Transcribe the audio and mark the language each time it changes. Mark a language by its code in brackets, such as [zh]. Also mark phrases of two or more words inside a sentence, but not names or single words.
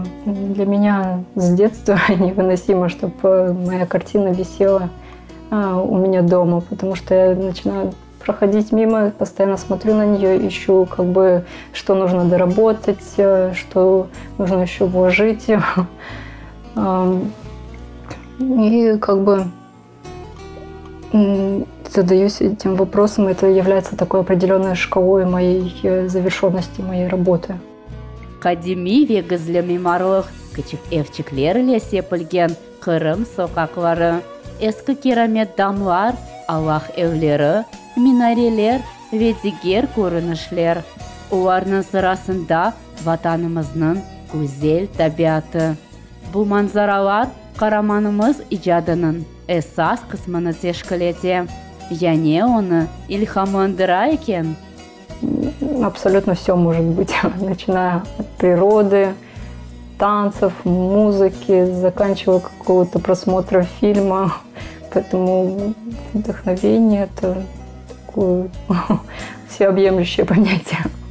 [ru] Для меня с детства невыносимо, чтобы моя картина висела у меня дома, потому что я начинаю проходить мимо, постоянно смотрю на нее, ищу, что нужно доработать, что нужно еще вложить. И задаюсь этим вопросом, это является такой определенной шкалой моей завершенности моей работы. [crh] Kadimi ve gizli mimarlık, küçük evçiklerle sepilgen Kırım sokakları, eski keramet damlar, Allah evleri, minareler ve diğer görünüşler. Onların sırasında vatanımızın güzel tabiatı. Bu manzaralar kahramanımız icadının esas kısmını teşkil eti. Yani onu ilhamlandıra eken. [ru] Абсолютно все может быть, начиная от природы, танцев, музыки, заканчивая какого-то просмотра фильма. Поэтому вдохновение – это такое всеобъемлющее понятие.